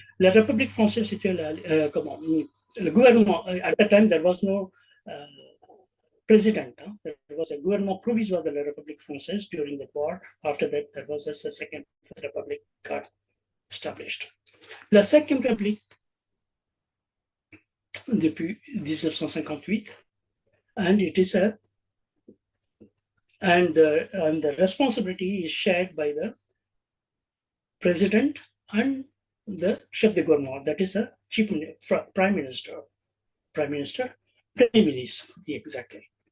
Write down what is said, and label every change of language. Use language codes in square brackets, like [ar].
[fr] La République française, c'était le gouvernement. [en] At that time, there was no president. There was a [fr] gouvernement provisoire de la République française [en] during the war. After that, there was a Second Republic got established. [fr] La Cinquième République, depuis 1958, [en] and it is the responsibility is shared by the president and the chef de gouvernement, that is the prime minister, premier ministre, exactly.